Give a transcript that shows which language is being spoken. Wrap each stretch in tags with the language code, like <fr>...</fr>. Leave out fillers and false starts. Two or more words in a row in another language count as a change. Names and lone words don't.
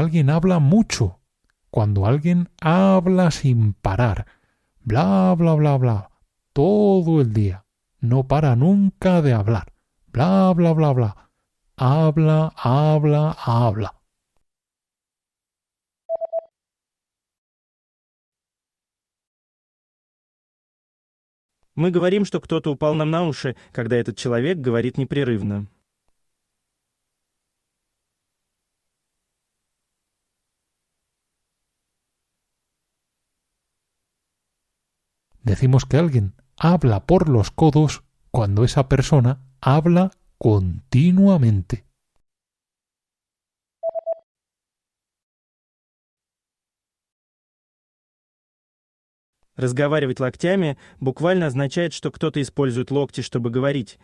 <es>alguien habla mucho, cuando alguien habla sin parar, bla, bla, bla, bla, todo el día, no para nunca de hablar, bla, bla, bla, bla, habla, habla, habla.</es> <ru>Мы говорим, что кто-то упал нам на уши, когда этот человек говорит непрерывно.</ru> <es>Decimos que alguien habla por los codos cuando esa persona habla continuamente.</es> <ru>Разговаривать локтями буквально означает, что кто-то использует локти, чтобы говорить.</ru>